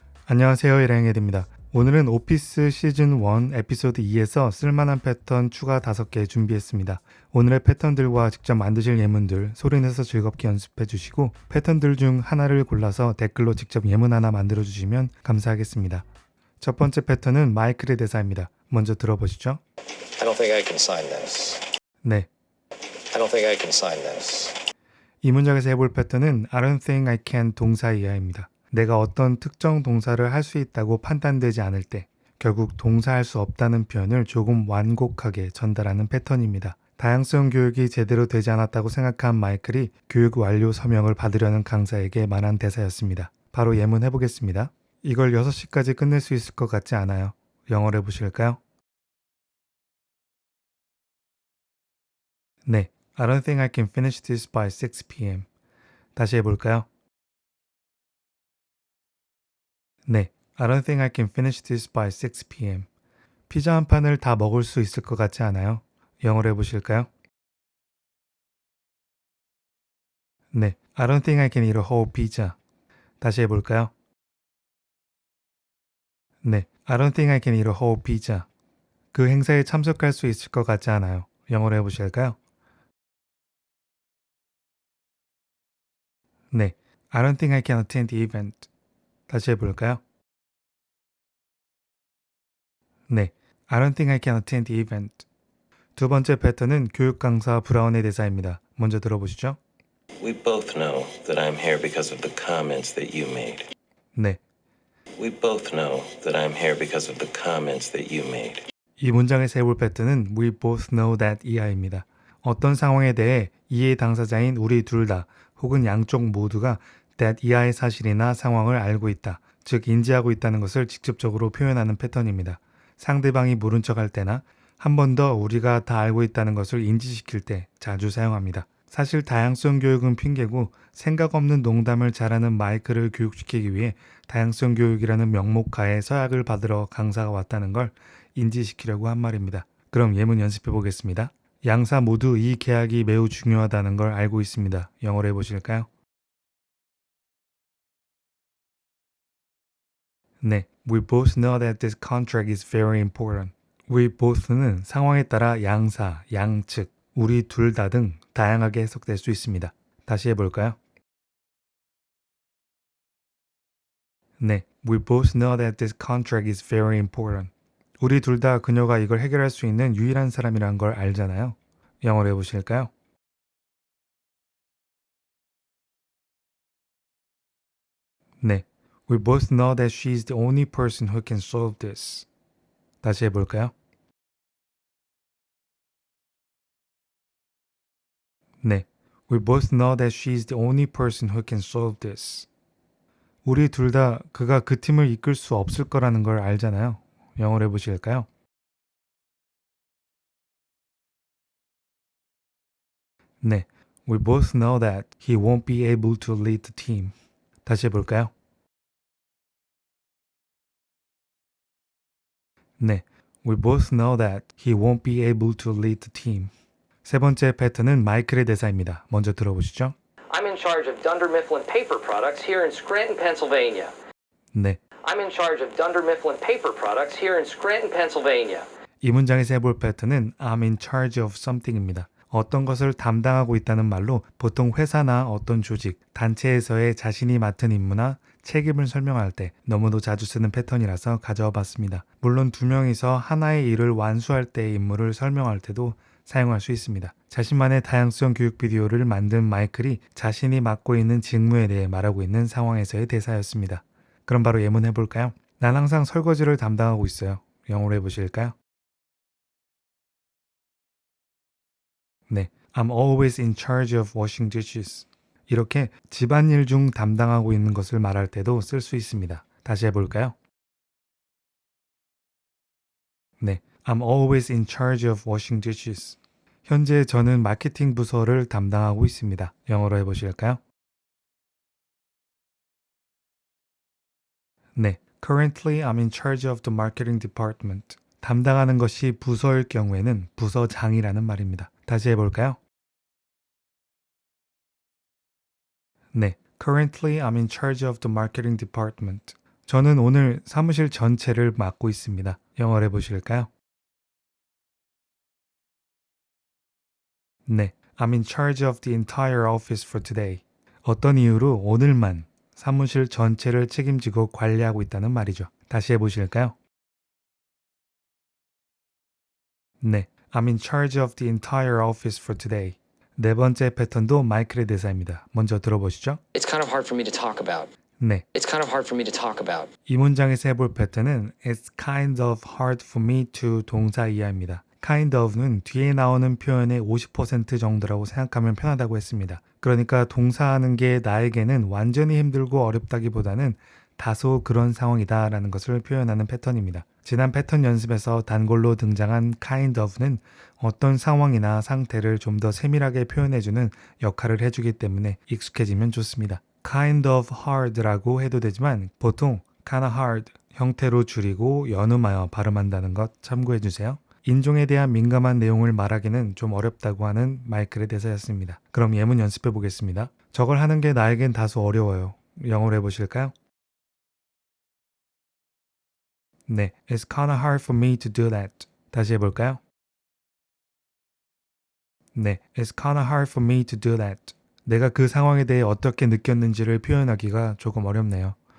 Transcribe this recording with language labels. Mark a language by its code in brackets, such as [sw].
[ko] 안녕하세요, 이랑헤드입니다. 오늘은 오피스 시즌 1 에피소드 2에서 쓸만한 패턴 추가 5개 준비했습니다. 오늘의 패턴들과 직접 만드실 예문들 소리내서 즐겁게 연습해 주시고 패턴들 중 하나를 골라서 댓글로 직접 예문 하나 만들어 주시면 감사하겠습니다. 첫 번째 패턴은 마이클의 대사입니다. 먼저 들어보시죠. [en] I don't think I can sign this. [ko] 네, [en] I don't think I can sign this. [ko] 이 문장에서 해볼 패턴은 [en] I don't think I can [ko] 동사 이하입니다. 내가 어떤 특정 동사를 할 수 있다고 판단되지 않을 때 결국 동사할 수 없다는 표현을 조금 완곡하게 전달하는 패턴입니다. 다양성 교육이 제대로 되지 않았다고 생각한 마이클이 교육 완료 서명을 받으려는 강사에게 말한 대사였습니다. 바로 예문 해보겠습니다. 이걸 6시까지 끝낼 수 있을 것 같지 않아요. 영어로 해보실까요? [en] 네, I don't think I can finish this by 6 p.m. [ko] 다시 해볼까요? [en] 네, I don't think I can finish this by 6 p.m. [ko] 피자 한 판을 다 먹을 수 있을 것 같지 않아요? 영어로 해보실까요? [en] 네, I don't think I can eat a whole pizza. [ko] 다시 해볼까요? [en] 네, I don't think I can eat a whole pizza. [ko] 그 행사에 참석할 수 있을 것 같지 않아요. 영어로 해보실까요? [en] 네, I don't think I can attend the event. [ko] 다시 해볼까요? [en] 네, I don't think I can attend the event. [ko] 두 번째 패턴은 교육 강사 브라운의 대사입니다. 먼저 들어보시죠. [en] We both know that I'm here because of the comments that you made. [ko] 네, [en] We both know that I'm here because of the comments that you made. [ko] 이 문장에서 해볼 패턴은 [en] We both know that [ko] 이하입니다. 어떤 상황에 대해 이해 당사자인 우리 둘 다 혹은 양쪽 모두가 that 이하의 사실이나 상황을 알고 있다, 즉 인지하고 있다는 것을 직접적으로 표현하는 패턴입니다. 상대방이 모른 척할 때나 한 번 더 우리가 다 알고 있다는 것을 인지시킬 때 자주 사용합니다. 사실 다양성 교육은 핑계고 생각 없는 농담을 잘하는 마이클을 교육시키기 위해 다양성 교육이라는 명목하에 서약을 받으러 강사가 왔다는 걸 인지시키려고 한 말입니다. 그럼 예문 연습해 보겠습니다. 양사 모두 이 계약이 매우 중요하다는 걸 알고 있습니다. 영어로 해보실까요? [en] 네, we both know that this contract is very important. [ko] We both는 상황에 따라 양사, 양측, 우리 둘 다 등 다양하게 해석될 수 있습니다. 다시 해볼까요? [en] 네, we both know that this contract is very important. [ko] 우리 둘 다 그녀가 이걸 해결할 수 있는 유일한 사람이란 걸 알잖아요. 영어로 해보실까요? [en] 네, we both know that she's the only person who can solve this. [ko] 다시 해볼까요? [en] 네, we both know that she's the only person who can solve this. [ko] 우리 둘 다 그가 그 팀을 이끌 수 없을 거라는 걸 알잖아요. 영어로 해보실까요? [en] 네, we both know that he won't be able to lead the team. [ko] 다시 해볼까요? [en] 네, we both know that he won't be able to lead the team. [ko] 세 번째 패턴은 마이클의 대사입니다. 먼저 들어보시죠. [en] I'm in charge of Dunder Mifflin Paper Products here in Scranton, Pennsylvania. [ko] 네, [en] I'm in charge of Dunder Mifflin Paper Products here in Scranton, Pennsylvania. [ko] 이 문장에서 해볼 패턴은 [en] I'm in charge of something [ko] 입니다. 어떤 것을 담당하고 있다는 말로 보통 회사나 어떤 조직, 단체에서의 자신이 맡은 임무나 책임을 설명할 때 너무도 자주 쓰는 패턴이라서 가져와 봤습니다. 물론 두 명이서 하나의 일을 완수할 때의 임무를 설명할 때도 사용할 수 있습니다. 자신만의 다양성 교육 비디오를 만든 마이클이 자신이 맡고 있는 직무에 대해 말하고 있는 상황에서의 대사였습니다. 그럼 바로 예문 해볼까요? 난 항상 설거지를 담당하고 있어요. 영어로 해보실까요? [en] 네, I'm always in charge of washing dishes. [ko] 이렇게 집안일 중 담당하고 있는 것을 말할 때도 쓸 수 있습니다. 다시 해볼까요? [en] 네, I'm always in charge of washing dishes. [ko] 현재 저는 마케팅 부서를 담당하고 있습니다. 영어로 해보실까요? [en] 네, currently I'm in charge of the marketing department. [ko] 담당하는 것이 부서일 경우에는 부서장이라는 말입니다. 다시 해볼까요? [en] 네, currently I'm in charge of the marketing department. [ko] 저는 오늘 사무실 전체를 맡고 있습니다. 영어로 해보실까요? [en] 네, I'm in charge of the entire office for today. [ko] 어떤 이유로 오늘만 사무실 전체를 책임지고 관리하고 있다는 말이죠. 다시 해보실까요? [en] 네, I'm in charge of the entire office for today. [ko] 네 번째 패턴도 마이클의 대사입니다. 먼저 들어보시죠. [en] It's kind of hard for me to talk about. [ko] 네, [en] It's kind of hard for me to talk about. [ko] 이 문장에서 해볼 패턴은 [en] It's kind of hard for me to [ko] 동사 이하입니다. kind of는 뒤에 나오는 표현의 50% 정도라고 생각하면 편하다고 했습니다. 그러니까 동사하는 게 나에게는 완전히 힘들고 어렵다기보다는 다소 그런 상황이다 라는 것을 표현하는 패턴입니다. 지난 패턴 연습에서 단골로 등장한 kind of는 어떤 상황이나 상태를 좀 더 세밀하게 표현해주는 역할을 해주기 때문에 익숙해지면 좋습니다. kind of hard라고 해도 되지만 보통 kinda hard 형태로 줄이고 연음하여 발음한다는 것 참고해주세요. 인종에 대한 민감한 내용을 말하기는 좀 어렵다고 하는 마이클의 대사였습니다. 그럼 예문 연습해 보겠습니다. 저걸 하는 게 나에겐 다소 어려워요. 영어로 해보실까요? [en] 네, It's kinda hard for me to do that. [ko] 다시 해볼까요? [en] 네, It's kinda hard for me to do that. [ko] 내가 그 상황에 대해 어떻게 느꼈는지를 표현하기가 조금 어렵네요.